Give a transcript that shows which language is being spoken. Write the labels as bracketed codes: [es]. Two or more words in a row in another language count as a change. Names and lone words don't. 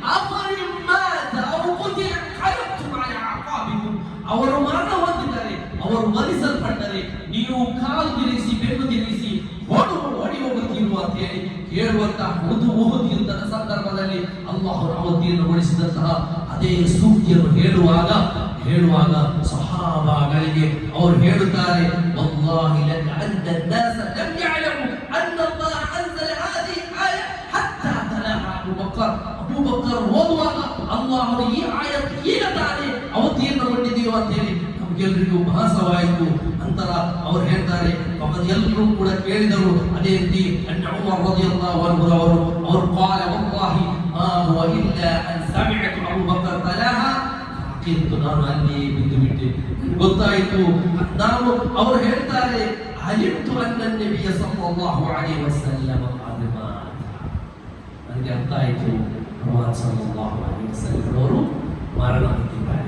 [kn] ಅವರು ಮರಣ ಹೊಂದಿದ್ದಾರೆ, ಅವರು ಮರಿಸಲ್ಪಟ್ಟರೆ ನೀವು ಕಾಲು ತಿರುಗಿಸಿ ಬೆನ್ನು ತಿರುಗಿಸಿ ಓಡಿ ಹೋಗುತ್ತೀರು ಅಂತ ಹೇಳಿ ಹೇಳುವಂತಹ ಉಹುದ್ ಯುದ್ಧದ ಸಂದರ್ಭದಲ್ಲಿ ಅಲ್ಲಾಹು ಅವತೀರ್ಣಗೊಳಿಸಿದಂತಹ ಅದೇ ಸೂಕ್ತಿಯನ್ನು ಹೇಳುವಾಗ ಸಹಾಬಾಗಳಿಗೆ ಅವರು ಹೇಳುತ್ತಾರೆ, [ar] والله لكأن الناس لم يعلموا ان الله انزل هذه الايه حتى تلاها [kn] ಅಬೂಬಕರ್ ಓದುವಾಗ ಅಲ್ಲಾಹನು ಈ ಆಯತ್ ಈಗ ತಾನೇ ಅವತೀರ್ಣಗೊಂಡಿದೆಯೋ ಅಂತ ಹೇಳಿ ನಮಗೆಲ್ಲರಿಗೂ ಭಾಸವಾಯಿತು. ನಂತರ ಅವರು ಹೇಳ್ತಾರೆ, ಎಲ್ಲರೂ ಕೂಡ ಕೇಳಿದರು ಅದೇ ರೀತಿ ಉಮರ್ [ar] رضي الله عنه [kn] ಅವರು [ar] قال والله ما هو الا ان سمعت ابو بكر تلاها، [kn] ನಾನು ಅಲ್ಲಿ ಬಿದ್ದು ಬಿಟ್ಟೆ, ಗೊತ್ತಾಯಿತು. ಅವರು ಹೇಳ್ತಾರೆ, [ar] علمت أن النبي صلى الله عليه وسلم قد مات, [kn] ನನಗೆ ಅರ್ಥ ಆಯಿತು ಪ್ರವಾದಿ [ar] صلى الله عليه وسلم [kn] ಅವರು ಮರಣ ಹೊಂದಿದ್ದಾರೆ.